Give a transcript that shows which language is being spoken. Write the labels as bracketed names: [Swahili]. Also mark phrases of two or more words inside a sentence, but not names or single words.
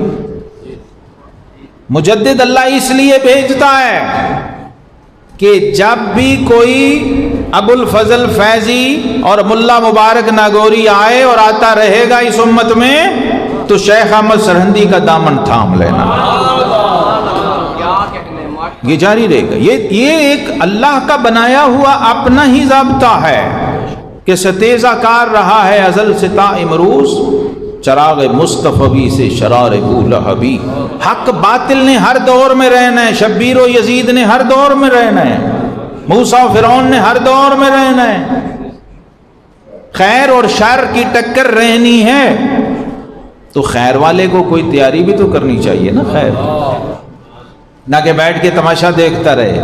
[Urdu] مجدد اللہ اس لیے بھیجتا ہے کہ جب بھی کوئی ابو الفضل فیضی اور ملا مبارک ناگوری آئے اور آتا رہے گا اس امت میں، تو شیخ احمد سرہندی کا دامن تھام لینا، یہ جاری رہے گا. یہ ایک اللہ کا بنایا ہوا اپنا ہی ضابطہ ہے کہ ستیزہ کار رہا ہے ازل سے تا امروز، چراغ مصطفی سے شرار بولہبی. حق باطل نے ہر دور میں رہنا ہے، شبیر و یزید نے ہر دور میں رہنا ہے، موسیٰ و فرعون نے ہر دور میں رہنا ہے. خیر اور شر کی ٹکر رہنی ہے تو خیر والے کو کوئی تیاری بھی تو کرنی چاہیے نا، خیر نہ کہ بیٹھ کے تماشا دیکھتا رہے.